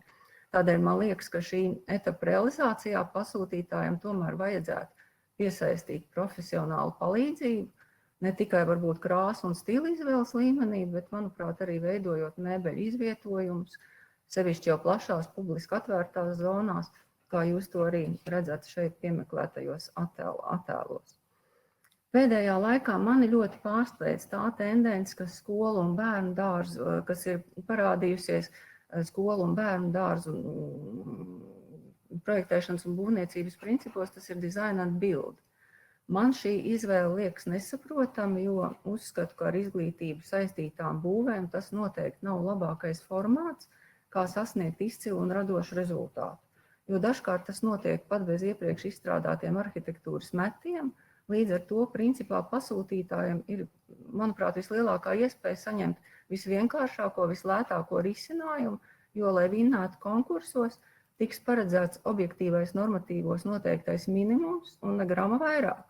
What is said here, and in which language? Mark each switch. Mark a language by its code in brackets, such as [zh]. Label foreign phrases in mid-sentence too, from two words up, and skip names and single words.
[lv] Tādēļ man liekas, ka šī etapa realizācijā pasūtītājiem tomēr vajadzētu piesaistīt profesionālu palīdzību, ne tikai varbūt krāsu un stila izvēles līmenī, bet, manuprāt, arī veidojot mēbeļu izvietojumus, sevišķi jau plašās publiski atvērtās zonās, kā jūs to arī redzat šeit piemeklētajos attēlos. Pēdējā laikā mani ļoti pārsteidz tā tendence, ka skolu un bērnu dārzu, kas ir parādījusies skolu un bērnu dārzu projektēšanas un būvniecības principos, tas ir [en] design and build. [lv] Man šī izvēle liekas nesaprotama, jo uzskatu, ka ar izglītību saistītām būvēm tas noteikti nav labākais formāts, kā sasniegt izcilu un radošu rezultātu. Jo dažkārt tas notiek pat bez iepriekš izstrādātiem arhitektūras metiem, līdz ar to principā pasūtītājiem ir, manuprāt, vislielākā iespēja saņemt visvienkāršāko, vislētāko risinājumu, jo, lai vinnētu konkursos, tiks paredzēts objektīvais normatīvos noteiktais minimums un ne grama vairāk.